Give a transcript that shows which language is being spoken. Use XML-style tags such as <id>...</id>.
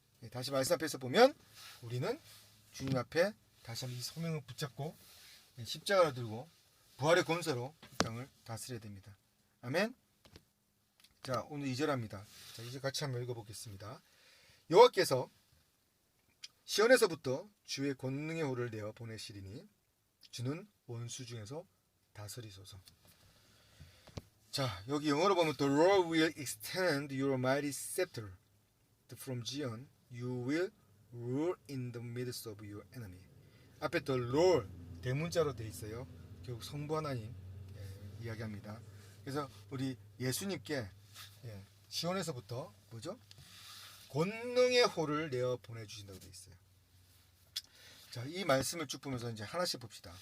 <ko>다시 말씀 앞에서 보면 우리는 주님 앞에 다시 한번 이 소명을 붙잡고 십자가를 들고 부활의 권세로 이 땅을 다스려야 됩니다. 아멘. 자, 오늘 2절 합니다. 자, 이제 같이 한번 읽어보겠습니다. 여호와께서 시온에서부터 주의 권능의 호를 내어 보내시리니 주는 원수 중에서 다스리소서. 자, 여기 영어로 보면</ko> <en>The Lord will extend your mighty scepter from Zion. You will rule in the midst of your enemy.</en> <ko>앞에 The Lord 대문자로 되어 있어요. 결국 성부 하나님 이야기합니다. 그래서 우리 예수님께 시온에서부터 뭐죠? 권능의 호를 내어 보내주신다고 되어 있어요. 자, 이 말씀을 쭉 보면서 이제 하나씩 봅시다.</ko>